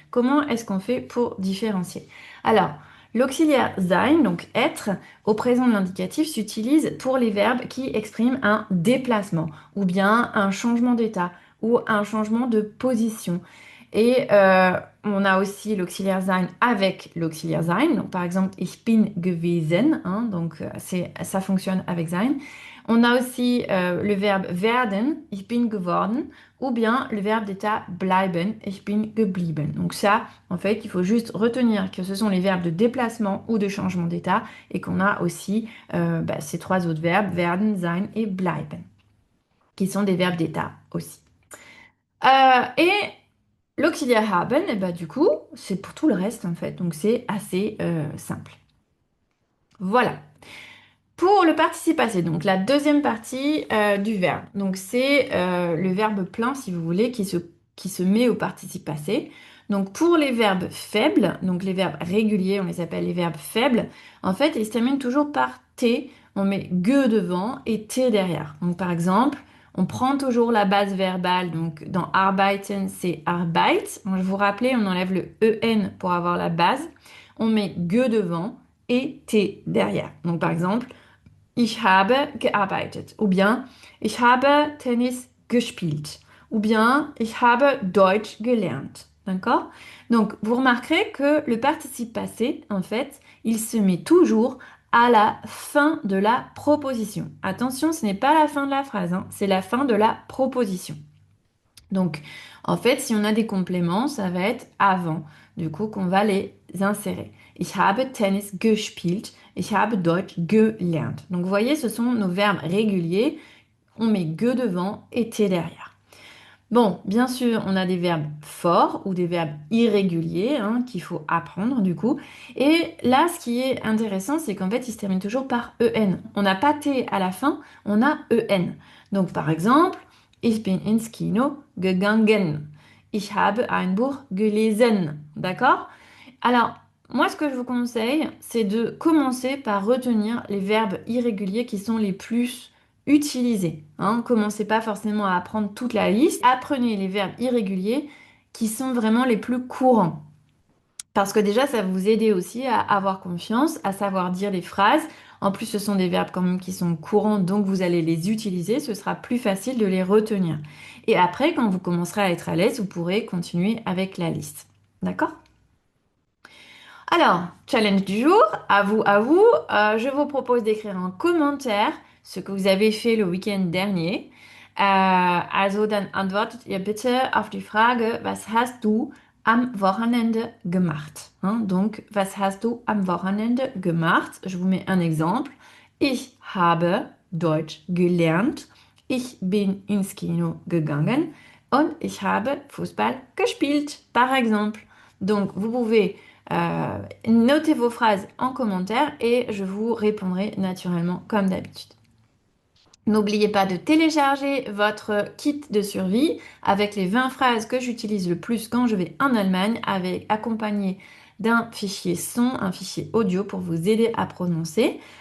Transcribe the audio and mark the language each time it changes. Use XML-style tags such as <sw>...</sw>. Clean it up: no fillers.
<fr>Comment est-ce qu'on fait pour différencier? Alors, l'auxiliaire sein, donc être, au présent de l'indicatif, s'utilise pour les verbes qui expriment un déplacement, ou bien un changement d'état, ou un changement de position. Et on a aussi l'auxiliaire sein avec l'auxiliaire sein. Donc, par exemple,</fr> <de>ich bin gewesen,</de> <fr>hein, donc ça fonctionne avec sein. On a aussi le verbe werden,</fr> <de>ich bin geworden,</de> <fr>ou bien le verbe d'état bleiben,</fr> <de>ich bin geblieben.</de> <fr>Donc ça, en fait, il faut juste retenir que ce sont les verbes de déplacement ou de changement d'état et qu'on a aussi ces trois autres verbes, werden, sein et bleiben, qui sont des verbes d'état aussi. Et l'auxiliaire haben, et bah, du coup, c'est pour tout le reste en fait, donc c'est assez simple. Voilà. Pour le participe passé, donc la deuxième partie du verbe. Donc c'est le verbe plein, si vous voulez, qui se met au participe passé. Donc pour les verbes faibles, donc les verbes réguliers, on les appelle les verbes faibles, en fait, ils se terminent toujours par T. On met ge devant et T derrière. Donc par exemple, on prend toujours la base verbale. Donc dans arbeiten, c'est arbeit. Donc, je vous rappelais, on enlève le en pour avoir la base. On met ge devant et T derrière. Donc par exemple,</fr> <de>ich habe gearbeitet.</de> <fr>Ou bien,</fr> <de>ich habe Tennis gespielt. Ou bien, ich habe Deutsch gelernt.</de> <fr>D'accord? Donc, vous remarquerez que le participe passé, en fait, il se met toujours à la fin de la proposition. Attention, ce n'est pas la fin de la phrase, hein, c'est la fin de la proposition. Donc, en fait, si on a des compléments, ça va être avant, du coup, qu'on va les insérer.</fr> <de>Ich habe Tennis gespielt. Ich habe Deutsch gelernt.</de> <fr>Donc, vous voyez, ce sont nos verbes réguliers. On met ge devant et t derrière. Bon, bien sûr, on a des verbes forts ou des verbes irréguliers, hein, qu'il faut apprendre du coup. Et là, ce qui est intéressant, c'est qu'en fait, ils se terminent toujours par en. On n'a pas t à la fin, on a en. Donc, par exemple,</fr> <de>ich bin ins Kino gegangen. Ich habe ein Buch gelesen.</de> <fr>D'accord? Alors, moi, ce que je vous conseille, c'est de commencer par retenir les verbes irréguliers qui sont les plus utilisés, hein. Commencez pas forcément à apprendre toute la liste. Apprenez les verbes irréguliers qui sont vraiment les plus courants. Parce que déjà, ça va vous aider aussi à avoir confiance, à savoir dire les phrases. En plus, ce sont des verbes quand même qui sont courants, donc vous allez les utiliser. Ce sera plus facile de les retenir. Et après, quand vous commencerez à être à l'aise, vous pourrez continuer avec la liste. D'accord? Alors, challenge du jour, à vous, à vous. Je vous propose d'écrire en commentaire ce que vous avez fait le week-end dernier.</fr> <de>Also, dann antwortet ihr bitte auf die Frage, was hast du am Wochenende gemacht?</de> <fr>Hein, donc,</fr> <de>was hast du am Wochenende gemacht?</de> <fr>Je vous mets un exemple.</fr> <de>Ich habe Deutsch gelernt. Ich bin ins Kino gegangen und ich habe Fußball gespielt,</de> <fr>par exemple. Donc, vous pouvez notez vos phrases en commentaire et je vous répondrai naturellement comme d'habitude. N'oubliez pas de télécharger votre kit de survie avec les 20 phrases que j'utilise le plus quand je vais en Allemagne, avec accompagné d'un fichier son, un fichier audio pour vous aider à prononcer.</fr>